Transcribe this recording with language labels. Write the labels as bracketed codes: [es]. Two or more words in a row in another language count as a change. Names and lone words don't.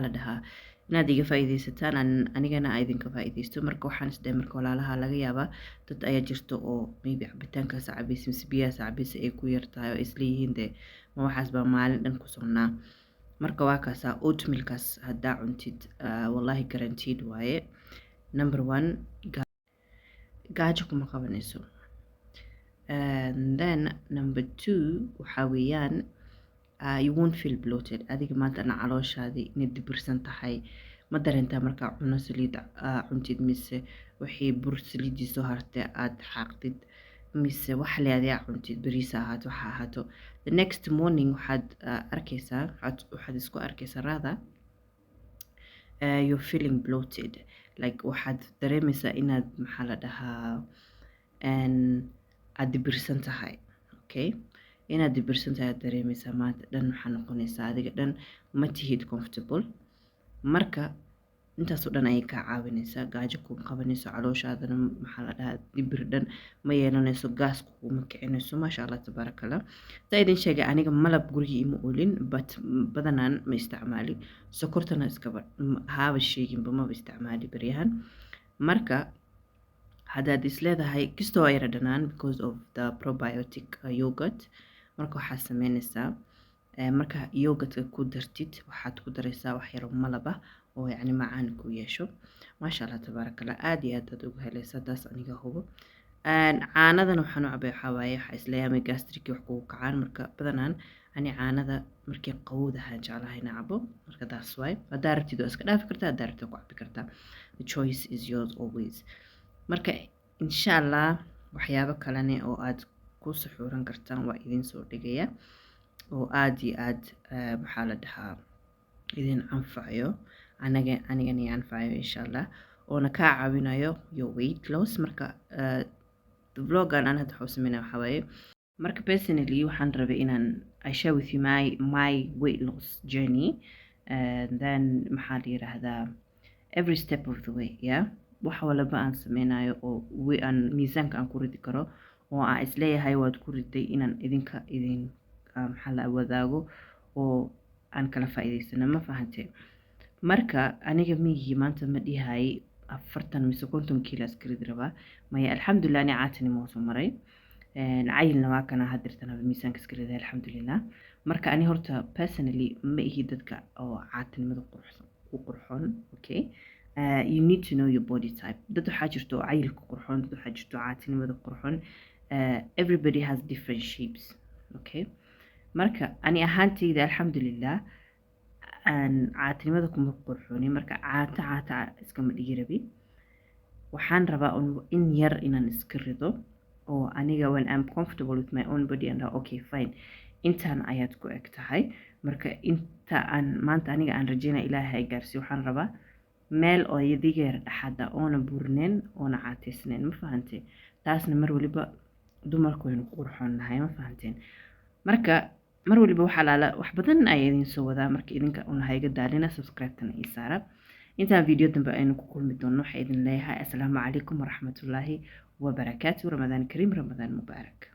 [so] la dhahaa inaad iga faa'iidaysataan anigana aan idinka faa'iidaysto marka waxaan isdhahay marka walaalaha laga yaabaa dad ayaa jirta oo maybe cabitaankaas cabaysa mise biyahaas cabaysa ay ku yartahay oo isleeyihiin dee ma waxaas baa maalin dhan ku sonnaa marka waa kaasaa oatmeal-kaas haddaa cuntid wallahi guaranteed waaye [en] number 1 [so] gaajo kuma qabanayso [en] and then number 2 [so] waxaa weeyaan [en] you won't feel bloated [so] adiga maanta ana calooshaadii inay dibirsan tahay ma dareentaa markaa cuno saliid cuntid mise wixii bur saliidii soo hartay aad xaaqdid mise wax leedayaa cuntid bariis ahaato waxa ahaato [en] the next morning [so] waxaad arkaysaa waxaad isku arkaysaa [en] rather you're feeling bloated like [so] waxaad dareemaysaa inaad maxaa la dhahaa aad dibirsan tahay okay inaad dibirsan tahay aad dareemaysaa maanta dhan waxaa noqonaysaa adiga dhan ma tihid comfortable marka intaasoo dhan ayay kaa caawinaysaa gaajo ku qabanayso calooshaadana maxaa la dhahaa dibir dhan ma yeelanayso gaas kuma kicinayso [ar] ما شاء الله تبارك الله [so] saa idin sheegay aniga malab gurigii ima olin but badanaan ma isticmaali sokortana iskaba haaba sheeginba maba isticmaali baryahan marka haddaad isleedahay kastoo ay yara dhanaan [en] because of the probiotic yogurt [so] marka waxaad sameynaysaa marka yogurtka ku dartid waxaad ku daraysaa wax yar oo malab ah oo yacni macaan ku yeesho [ar] ما شاء الله تبارك الله [so] aad iyo aad ugu helaysaa taas aniga hubo caanadan waxaan u cabay waxaa waaye waxaa isleeyahay gastric wax kugu kacaan marka badanaan ani caanada markii qawowdahaan jeclahay inaan cabo marka taas waay haddaa rabtid waa iska dhaafi kartaa haddaa rabtid waa ku cabi kartaa [en] the choice is yours always [so] marka [ar] إن شاء الله [so] waxyaabo kalene oo aad ku suxuuran kartaan waa idin soo dhigaya oo aad iyo aad maxaa la dhahaa idin anfacayo anigana i anfacayo [ar] إن شاء الله [so] oona kaa caawinayo [en] your weight loss [so] marka vlogan aan hadda waxuu sameynaya waxaa waaye marka personally waxaan rabay inaan [en] I share with you my weight loss journey [so] and then maxaa la yiraahdaa [en] every step of the way yeah [so] wax walba aan sameynayo oo aan miisaanka aan ku ridi karo oo aan isleeyahay waad ku riday inaan idin maxaa la wadaago oo aan kala faa'iideysano ma fahantay marka aniga miyii maanta ma dhihay 40 mise 50 kiilo iska ridi rabaa maya alxamdulillah ani caatani ma soo maray cayilna waa kana hadirtana miisaanka iska riday alxamdulillah marka ani horta personally ma ihi dadka oo caatinimada qurxoon okay [en] you need to know your body type [so] dad waxaa jirto cayilka qurxoon dad waxaa jirto caatinimada qurxoon [en] everybody has different shapes okay [so] marka ani ahaantayda alxamdulillah caatinimada kuma qurxooni marka caata iskama dhigi rabi waxaan rabaa in yar inaan iska rido oo aniga [en] when I'm comfortable with my own body and okay fine [so] intaan ayaad ku eg tahay marka inta aan maanta aniga aan rajeynaa ilaahay gaarsiiyo waxaan rabaa meel oo yadigeer dhaxada oona burneyn oona caateysneyn ma fahantay taasna mar waliba dumarku waynu qurxoonnahay ma fahanteen marka mar waliba waxa laala wax badan ay idin soo wadaa marka idinka una hayga daalina subscribe-tan ii saara intaan video dambe aynu ku kulmi doono waxa idin leeyahay [ar] السلام عليكم ورحمة الله وبركاته رمضان كريم رمضان مبارك